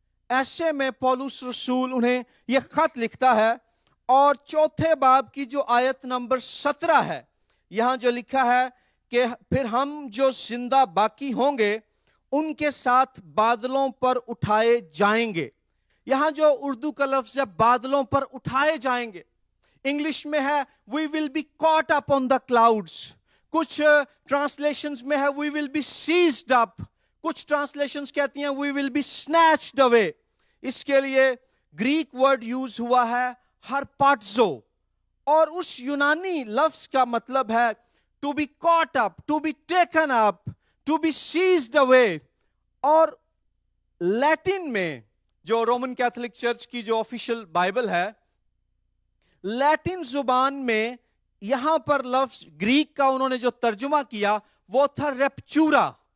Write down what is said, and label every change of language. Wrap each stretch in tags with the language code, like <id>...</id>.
<ur>ایسے میں پولس رسول انہیں یہ خط لکھتا ہے, اور چوتھے باب کی جو آیت نمبر 17 ہے یہاں جو لکھا ہے کہ پھر ہم جو زندہ باقی ہوں گے ان کے ساتھ بادلوں پر اٹھائے جائیں گے. یہاں جو اردو کا لفظ ہے بادلوں پر اٹھائے جائیں گے, انگلش میں ہے</ur> <en>we will be caught up on the clouds.</en> <ur>کچھ ٹرانسلیشنز میں ہے</ur> <en>we will be seized up.</en> <ur>کچھ ٹرانسلیشنز کہتی ہیں</ur> <en>we will be snatched away.</en> <ur>اس کے لیے گریک ورڈ یوز ہوا ہے ہرپاٹزو, اور اس یونانی لفظ کا مطلب ہے</ur> <en>to be caught up, to be taken up, to be seized away.</en> <ur>اور لیٹن میں جو رومن کیتھولک چرچ کی جو آفیشل بائبل ہے, لیٹن زبان میں یہاں پر لفظ گریک کا انہوں نے جو ترجمہ کیا وہ تھا ریپچورا,</ur>